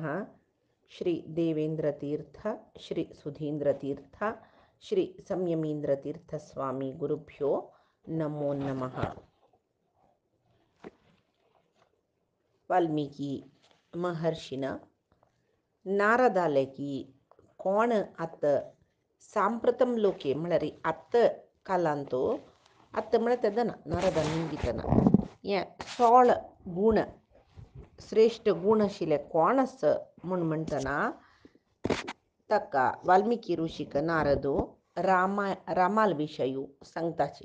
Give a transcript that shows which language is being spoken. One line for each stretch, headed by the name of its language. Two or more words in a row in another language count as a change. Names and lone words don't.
Sanskrit: श्री देवेंद्रतीर्थ, श्री सुधींद्रतीर्थ, श्री संयमींद्रतीर्थ स्वामी गुरुभ्यो नमो नमः।
Konkani: वाल्मीकी महर्षीनं नारदाले की कोण आत
Sanskrit: सांप्रतम लोके
Konkani: म्हळ्यार आत कालांतो आत म्हळ्यार तेदना नारदान निंदितना ये 16 गुण श्रेष्ठ गुण आशिल्ले कोण आस म्हूण म्हणटना ताका वाल्मिकी ऋषीक नारदो रामाल विशयू सांगताचे।